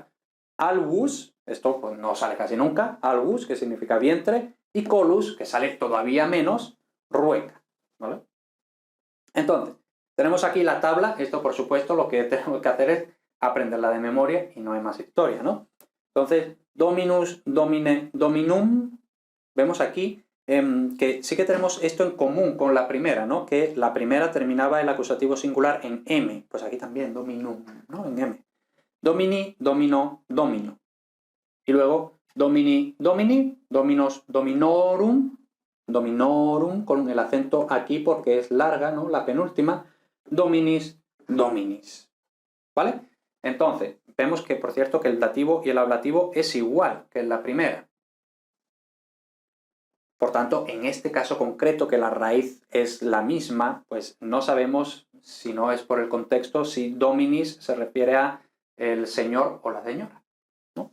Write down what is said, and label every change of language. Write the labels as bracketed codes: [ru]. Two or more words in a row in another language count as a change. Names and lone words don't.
[es] Albus, esto pues no sale casi nunca, albus, que significa vientre, y colus, que sale todavía menos, rueca, ¿vale? Entonces, tenemos aquí la tabla, esto por supuesto lo que tenemos que hacer es aprenderla de memoria y no hay más historia, ¿no? Entonces, [la] dominus, domine, dominum, [es] vemos aquí que sí que tenemos esto en común con la primera, ¿no? Que la primera terminaba el acusativo singular en m, pues aquí también, dominum, ¿no? En m. [la] Domini, domino, domino. [es] Y luego, [la] domini, domini, dominos, dominorum, dominorum, [es] con el acento aquí porque es larga, ¿no? La penúltima, [la] dominis, dominis. [es] ¿Vale? Entonces, vemos que, por cierto, que el dativo y el ablativo es igual que en la primera. Por tanto, en este caso concreto, que la raíz es la misma, pues no sabemos, si no es por el contexto, si dominis se refiere a el señor o la señora, ¿no?